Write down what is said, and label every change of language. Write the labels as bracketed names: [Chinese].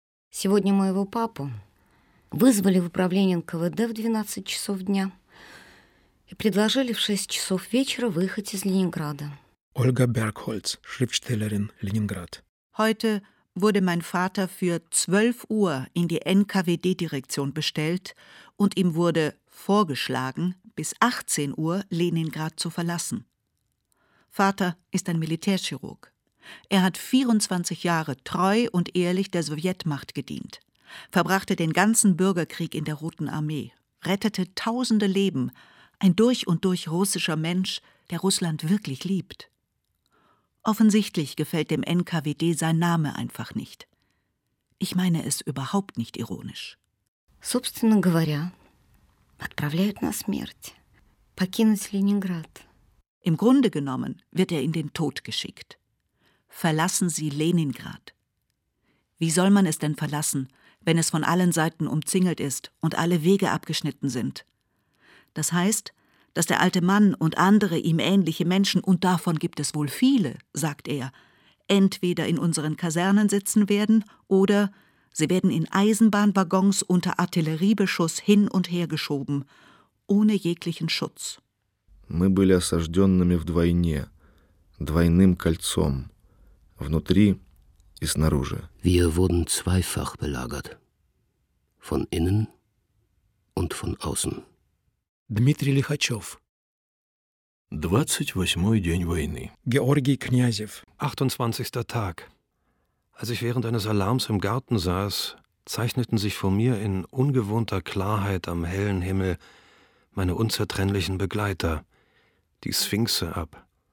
[Russian] Сегодня моего папу вызвали в управление НКВД в 12 часов дня и предложили в 6 часов вечера выехать из Ленинграда. [German] Ольга Бергхольц, Schriftstellerin, Ленинград. Heute wurde mein Vater für 12 Uhr in die NKWD-Direktion bestellt und ihm wurde vorgeschlagen, bis 18 Uhr Leningrad zu verlassen. Vater ist ein Militärchirurg. Er hat 24 Jahre treu und ehrlich der Sowjetmacht gedient, verbrachte den ganzen Bürgerkrieg in der Roten Armee, rettete tausende Leben, ein durch und durch russischer Mensch, der Russland wirklich liebt. Offensichtlich gefällt dem NKWD sein Name einfach nicht. Ich meine es überhaupt nicht ironisch. [Russian] Собственно говоря, отправляют на смерть. Покинуть Ленинград. [German] Im Grunde genommen wird er in den Tod geschickt. Verlassen Sie Leningrad. Wie soll man es denn verlassen, wenn es von allen Seiten umzingelt ist und alle Wege abgeschnitten sind? Das heißt, dass der alte Mann und andere ihm ähnliche Menschen, und davon gibt es wohl viele, sagt er, entweder in unseren Kasernen sitzen werden oder sie werden in Eisenbahnwaggons unter Artilleriebeschuss hin und her geschoben, ohne jeglichen Schutz. [Russian] Мы были осажденными вдвойне, двойным кольцом, внутри и снаружи. [German] Wir wurden zweifach belagert, von innen und von außen. [Russian] Дмитрий Лихачев. 28. день войны. Георгий Князев. [German] 28. Tag. Als ich während eines Alarms im Garten saß, zeichneten sich vor mir in ungewohnter Klarheit am hellen Himmel meine unzertrennlichen Begleiter, die Sphinxe, ab.